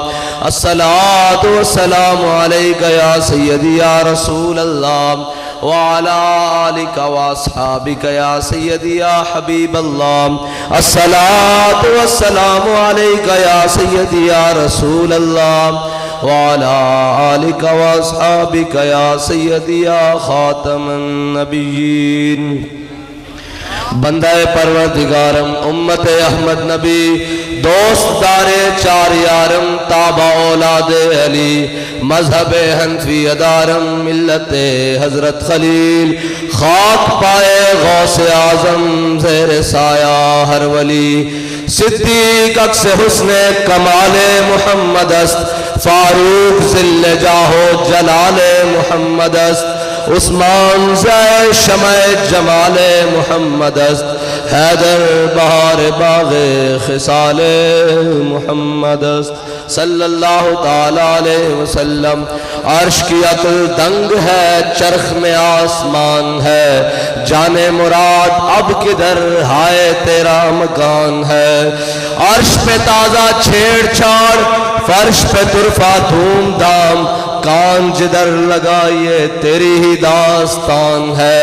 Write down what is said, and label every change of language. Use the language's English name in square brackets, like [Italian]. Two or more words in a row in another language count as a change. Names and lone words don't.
[Arabic] الصلاة والسلام عليك يا سيدي يا رسول الله وعلى آلك وأصحابك يا سيدي يا حبيب الله. الصلاة والسلام عليك يا سيدي يا رسول الله وعلى آلك وأصحابك يا سيدي يا خاتم النبيين. [Persian] بندہ پروردگارم امت احمد نبی دوست دار چار یارم تابع اولاد علی مذہب حنفی ادارم ملت حضرت خلیل خاک پائے غوث اعظم زیر سایہ ہر ولی. صدیق عکس حسن کمال محمد است فاروق ذل جاہ و جلال محمد است عثمان زی شمع جمال محمد است حیدر بہار باغ خصال محمد است [Arabic] صلی اللہ تعالی علیہ وسلم. [Urdu] عرش کی عقل دنگ ہے چرخ میں آسمان ہے جان مراد اب کدھر ہائے تیرا مکان ہے. عرش پہ تازہ چھیڑ چھاڑ فرش پہ طرفہ دھوم دھام کان جدھر لگائیے تیری ہی داستان ہے.